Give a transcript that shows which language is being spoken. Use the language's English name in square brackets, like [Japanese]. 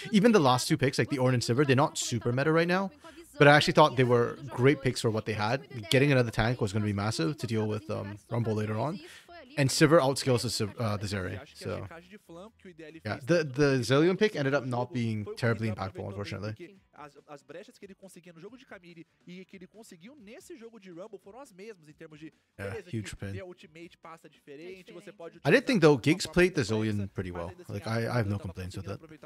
[English] Even the last 2 picks, like the Ornn and Sivir, they're not super meta right now. But I actually thought they were great picks for what they had. Getting another tank was going to be massive to deal with Rumble later on. And Sivir outskills the Zeri. So, yeah, the Zillion pick ended up not being terribly impactful, unfortunately. [Portuguese] As brechas que ele conseguia no jogo de Camille e que ele conseguiu nesse jogo de Rumble foram as mesmas em termos de [English] huge pin. [Portuguese] ultimate passa diferente, você pode [English] I did think though Giggs played the Zillion pretty well. Like I have no complaints with it.